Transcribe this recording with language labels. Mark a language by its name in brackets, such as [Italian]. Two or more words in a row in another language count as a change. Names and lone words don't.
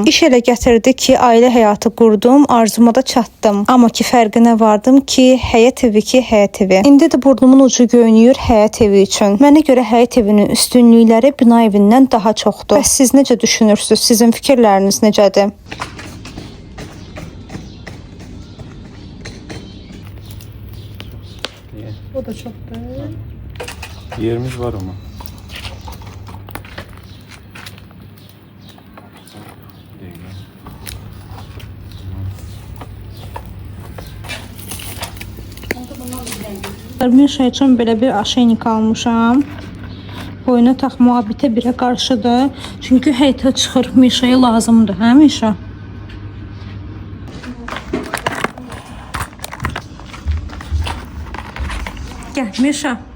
[Azerbaijani] İş elə gətirdi ki, ailə həyatı qurdum, arzuma da çatdım. Amma ki, fərqinə vardım ki, həyət evi ki, həyət evi. İndi də burnumun ucu göynüyür həyət evi üçün. Mənə görə həyət evinin üstünlükləri bina evindən daha çoxdur. Bəs siz necə düşünürsünüz? Sizin fikirləriniz necədir? [Turkish] O da çok değil. Yerimiz var ama. [Azerbaijani] Mişa üçün belə bir aşeynik almışam. Boyuna taxmağa bitə birə qarşıdır. Çünki həyətə çıxır, Mişaya lazımdır, hə Mişa? Gəl Mişa.